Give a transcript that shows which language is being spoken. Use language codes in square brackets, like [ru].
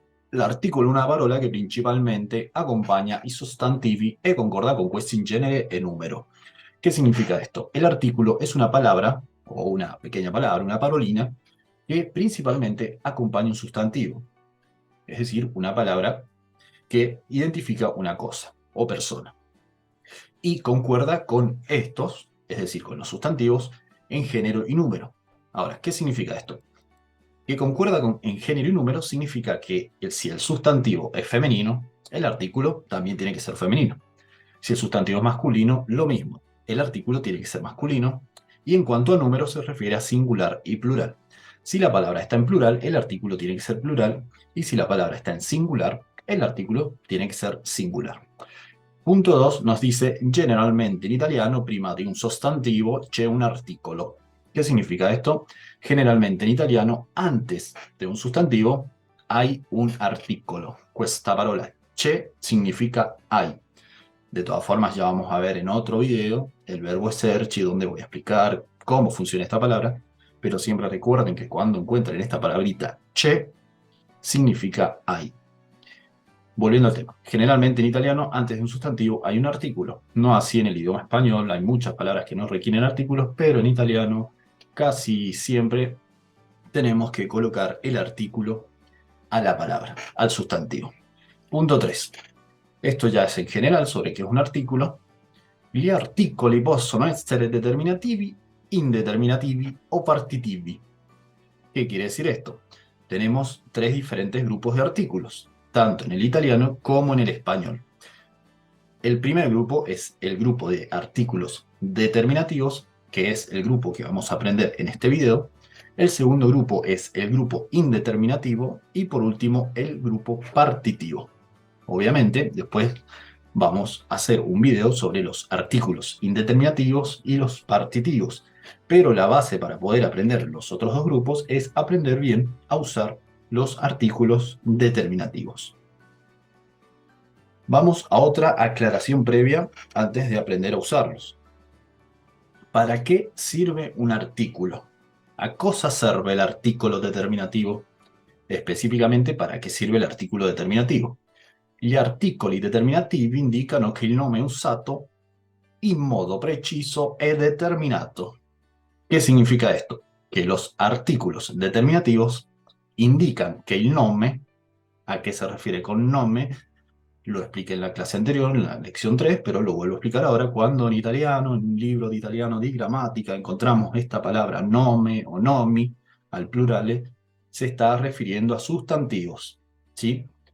[it] L'articolo è una parola che principalmente accompagna i sostantivi e concorda con questi in genere e numero. [es] ¿Qué significa esto? El artículo es una palabra, o una pequeña palabra, una parolina, que principalmente acompaña un sustantivo, es decir, una palabra que identifica una cosa o persona. Y concuerda con estos, es decir, con los sustantivos, en género y número. Ahora, ¿qué significa esto? Que concuerda en género y número significa que si el sustantivo es femenino, el artículo también tiene que ser femenino. Si el sustantivo es masculino, lo mismo. El artículo tiene que ser masculino. Y en cuanto a número, se refiere a singular y plural. Si la palabra está en plural, el artículo tiene que ser plural. Y si la palabra está en singular, el artículo tiene que ser singular. Punto 2 nos dice, [it] generalmente in italiano prima di un sostantivo c'è un articolo. [es] ¿Qué significa esto? Generalmente en italiano, antes de un sustantivo, hay un artículo. [it] Questa parola c'è significa hay. [es] De todas formas, ya vamos a ver en otro video el verbo esserci, donde voy a explicar cómo funciona esta palabra, pero siempre recuerden que cuando encuentren esta palabrita c'è, significa hay. Volviendo al tema, generalmente en italiano, antes de un sustantivo hay un artículo. No así en el idioma español, hay muchas palabras que no requieren artículos, pero en italiano casi siempre tenemos que colocar el artículo a la palabra, al sustantivo. Punto 3. Esto ya es en general sobre qué es un artículo. [it] Gli articoli possono essere determinativi, indeterminativi o partitivi. [es] ¿Qué quiere decir esto? Tenemos tres diferentes grupos de artículos, tanto en el italiano como en el español. El primer grupo es el grupo de artículos determinativos, que es el grupo que vamos a aprender en este video. El segundo grupo es el grupo indeterminativo y por último el grupo partitivo. Obviamente, después vamos a hacer un video sobre los artículos indeterminativos y los partitivos. Pero la base para poder aprender los otros dos grupos es aprender bien a usar los artículos determinativos. Vamos a otra aclaración previa antes de aprender a usarlos. ¿Para qué sirve un artículo? [it] ¿A cosa serve l'articolo determinativo? [es] Específicamente, ¿para qué sirve el artículo determinativo? [it] Gli articoli determinativi indicano che il nome è usato in modo preciso e determinato. [es] ¿Qué significa esto? Que los artículos determinativos indican que el nombre, ¿a qué se refiere con nombre? Lo expliqué en la clase anterior, en la lección 3, pero lo vuelvo a explicar ahora. Cuando en italiano, en un libro de italiano di gramática, encontramos esta palabra nome o nomi, al plural, se está refiriendo a sustantivos, ¿sí?